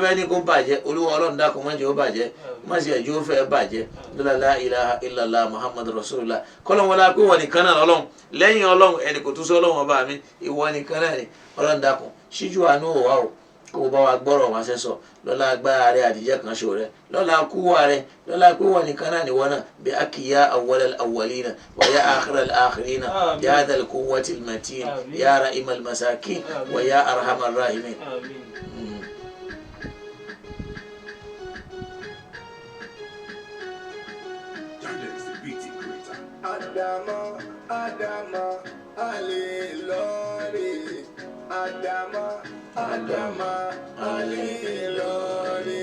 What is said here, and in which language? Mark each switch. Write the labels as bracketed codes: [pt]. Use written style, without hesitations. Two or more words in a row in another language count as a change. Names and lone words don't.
[yo] fẹ́ ní kó bàjẹ́ Olúwa Ọlọ́run dákun má jẹ́ ó bàjẹ́ má sì ẹ̀jọ́ fẹ́ bàjẹ́ [ar] لا إله إلا الله محمد رسول الله [yo] kọ́lọ́n wọlé pé wọn nìkan náà Ọlọ́run lẹ́yìn Ọlọ́run ẹnì kò tún sọ Ọlọ́run ọba mi ìwọ nìkan náà ni Ọlọ́run dákun ṣíjú àánú wò wá o kó bá wa gbọ́rọ̀ wọn sẹ́sọ̀ lọ́la agbára rẹ̀ àdìjẹ́ kan ṣò rẹ̀ lọ́la kúwà rẹ̀ lọ́la pé wọn nìkan náà ni wọn náà bí akiya [ar] أول الأولين ويا آخر الآخرين يا ذا القوة المتين يا راحم المساكين ويا أرحم الراحمين. [yo] Adama, Adama, Alilori. Adama, Adama, Alilori.